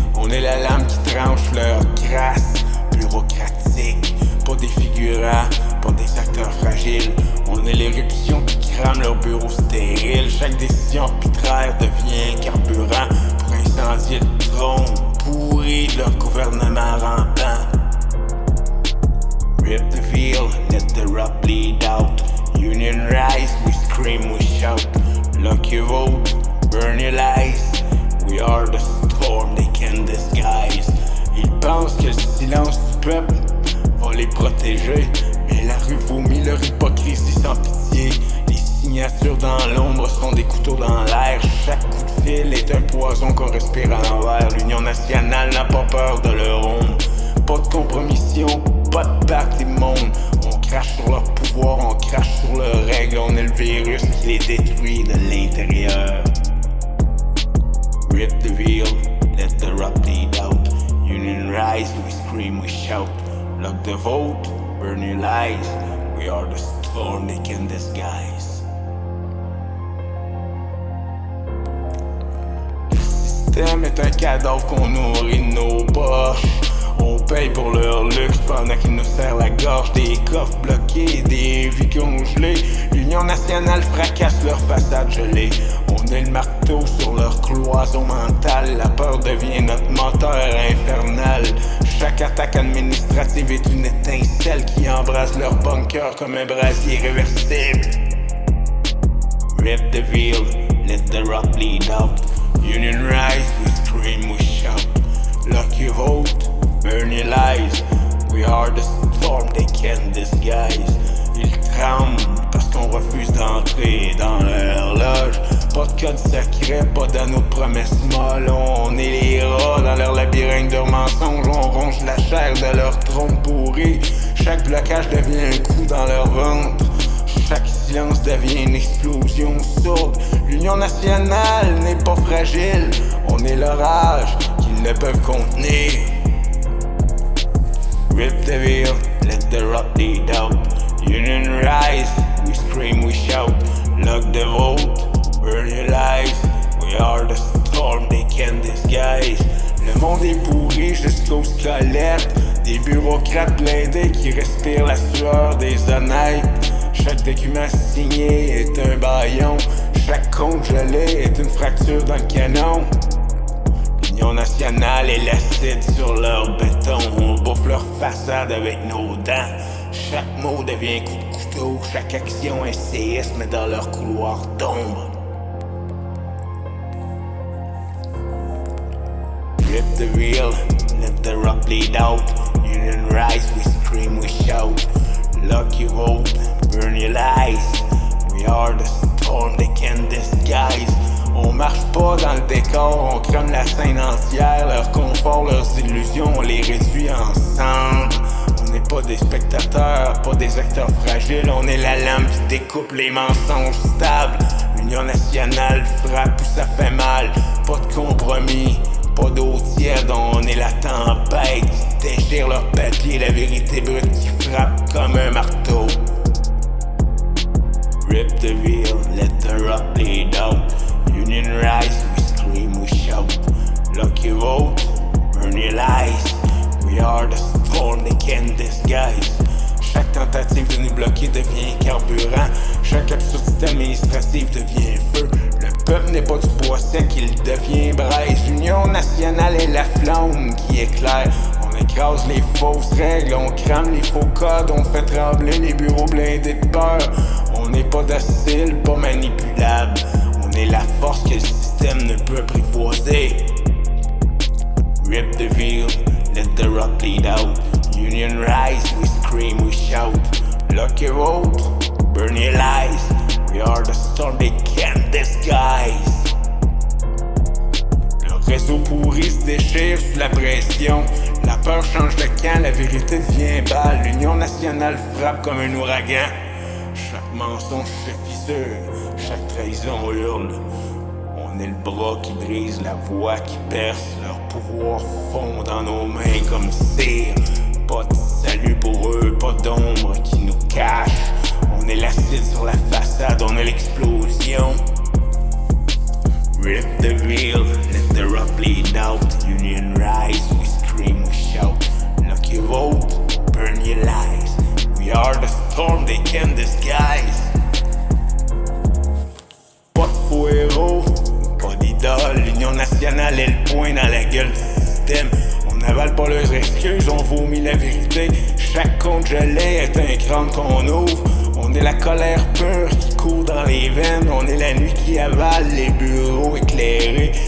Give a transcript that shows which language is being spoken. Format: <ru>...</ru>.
<fr>On est la lame qui tranche leur crasse bureaucratique. Pas des figurants, pas des acteurs fragiles. On est l'éruption qui crame leur bureau stérile. Chaque décision arbitraire devient carburant pour incendier le trône pourri de leur gouvernement rampant.</fr> <en>Rip the veil, let the rock bleed out. Union rise, we scream, we shout. Lock your vote, burn your lies. We are the storm they can disguise.</en> <fr>Ils pensent que le silence du peuple va les protéger, mais la rue vomit leur hypocrisie sans pitié. Les signatures dans l'ombre sont des couteaux dans l'air. Chaque coup de fil est un poison qu'on respire à l'envers. L'Union nationale n'a pas peur de leur ombre. Pas de compromission, pas de pacte immonde. On crache sur leur pouvoir, on crache sur leurs règles. On est le virus qui les détruit de l'intérieur.</fr> <en>Rip the veil, let the rock bleed out. Union rise, we scream, we shout. Lock the vote, burn your lies. We are the storm they can disguise.</en> <fr>Le système est un cadavre qu'on nourrit de nos poches. On paye pour leur luxe pendant qu'ils nous serrent la gorge. Des coffres bloqués, des vies congelées. L'Union nationale fracasse leur façade gelée. On est le marteau sur leur cloison mentale. La peur devient notre moteur infernal. Chaque attaque administrative est une étincelle qui embrase leur bunker comme un brasier réversible.</fr> <en>Rip the veil, let the rock bleed out. Union rise, we scream, we shout. Lock your vote, burn your lies. We are the storm they can disguise.</en> <fr>Ils tremblent parce qu'on refuse d'entrer dans leur loge. Pas de code secret, pas d'anneau de promesses molles. On est les rats dans leur labyrinthe de mensonges. On ronge la chair de leur trône pourri. Chaque blocage devient un coup dans leur ventre. Chaque silence devient une explosion sourde. L'Union nationale n'est pas fragile. On est l'orage qu'ils ne peuvent contenir.</fr> <en>Rip the veil, let the rock bleed out. Union rise, we scream, we shout. Lock the vote, burn your lies. We are the storm they can disguise.</en> <fr>Le monde est pourri jusqu'au squelette. Des bureaucrates blindés qui respirent la sueur des honnêtes. Chaque document signé est un bâillon. Chaque compte gelé est une fracture dans le canon. L'Union nationale est l'acide sur leur béton. On bouffe leur façade avec nos dents. Chaque mot devient coup de couteau. Chaque action un séisme dans leur couloir d'ombre.</fr> <en>Rip the veil, let the rock bleed out. Union rise, we scream, we shout. Lock your vote, burn your lies. We are the storm they can disguise.</en> <fr>On marche pas dans le décor, on crame la scène entière. Leur confort, leurs illusions, on les réduit en cendres. On n'est pas des spectateurs, pas des acteurs fragiles. On est la lame qui découpe les mensonges stables. L'Union nationale frappe où ça fait mal. Pas de compromis, pas d'eau tiède. On est la tempête qui déchire leur papier. La vérité brute qui frappe comme un marteau.</fr> <en>Rip the veil, let the rock bleed out. Union rise, we scream, we shout. Lock your vote, burn your lies. We are the storm they can disguise.</en> <fr>Chaque tentative de nous bloquer devient carburant. Chaque absurdité administrative devient feu. Le peuple n'est pas du bois sec, il devient braise. L'Union nationale est la flamme qui éclaire. On écrase les fausses règles, on crame les faux codes. On fait trembler les bureaux blindés de peur. On n'est pas docile, pas manipulable. On est la force que le système ne peut apprivoiser.</fr> <en>Rip the veil, let the rock bleed out. Union rise, we scream, we shout. Lock your vote, burn your lies. We are the storm they can't disguise.</en> <fr>Le réseau pourri se déchire sous la pression. La peur change de camp, la vérité devient balle. L'Union nationale frappe comme un ouragan. Chaque mensonge se fissure, chaque trahison hurle. On est le bras qui brise, la voix qui perce. Leur pouvoir fond dans nos mains comme cire. Pas de salut pour eux, pas d'ombre qui cash. On est l'acide sur la façade, on est l'explosion.</fr> <en>Rip the veil, let the rock bleed out. Union rise, we scream, we shout. Lucky vote, burn your lies. We are the storm they can't disguise.</en> <fr>Pas de faux héros, pas d'idole. L'Union nationale est le point dans la gueule du système. On n'avale pas leurs excuses, on vomit la vérité. Chaque compte gelé est un crâne qu'on ouvre. On est la colère pure qui court dans les veines. On est la nuit qui avale les bureaux éclairés.</fr>